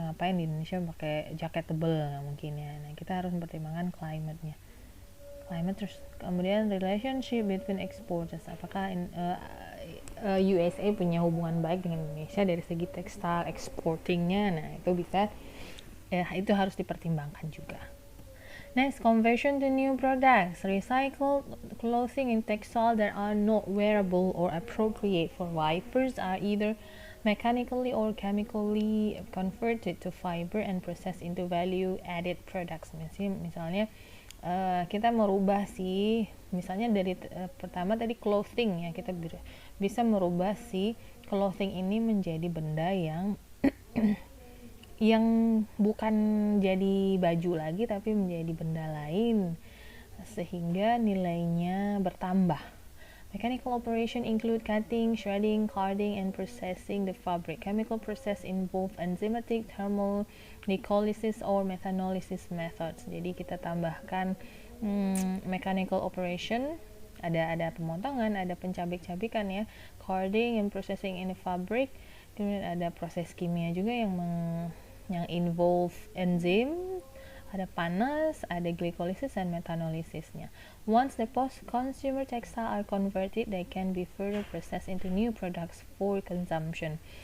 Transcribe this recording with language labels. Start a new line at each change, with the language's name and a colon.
Indonesian: Ngapain di Indonesia pakai jaket tebel, nggak mungkin ya. Nah, kita harus mempertimbangkan climate-nya. Terus kemudian
English: relationship between exporters,
Indonesian: apakah USA punya hubungan baik dengan Indonesia dari segi tekstil exportingnya. Nah, itu harus dipertimbangkan juga.
English: Next, conversion to new products. Recycled clothing and textile that are not wearable or appropriate for wipers are either mechanically or chemically converted to fiber and processed into value-added products.
Indonesian: Misalnya kita merubah misalnya dari pertama tadi clothing ya, kita bisa merubah clothing ini menjadi benda yang bukan jadi baju lagi tapi menjadi benda lain, sehingga nilainya bertambah.
English: Mechanical operation include cutting, shredding, carding, and processing the fabric. Chemical process involve enzymatic, thermal, glycolysis, or methanolysis methods.
Indonesian: Jadi kita tambahkan mechanical operation, ada pemotongan, ada pencabik-cabikan ya,
English: carding and processing in the fabric.
Indonesian: Kemudian ada proses kimia juga yang involve enzim, ada panas, ada glycolysis dan methanolysisnya.
English: Once the post-consumer textile are converted, they can be further processed into new products for consumption.